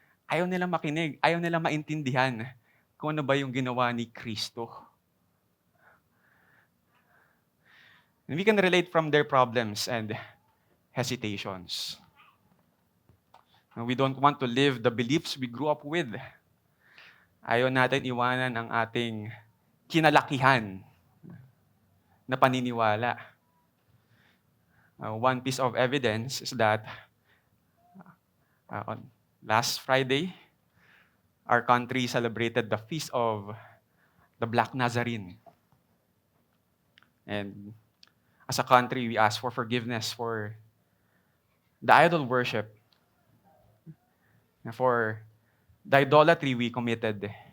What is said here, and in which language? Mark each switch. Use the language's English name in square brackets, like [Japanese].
[Filipino] Ayaw nila makinig, ayaw nila maintindihan kung ano ba yung ginawa ni Kristo. [English] And we can relate from their problems and hesitations. And we don't want to live the beliefs we grew up with. [Filipino] Ayaw natin iwanan ang ating kinalakihan na paniniwala. [English] One piece of evidence is that on last Friday, our country celebrated the feast of the Black Nazarene. And as a country, we ask for forgiveness for the idol worship, and for the idolatry we committed.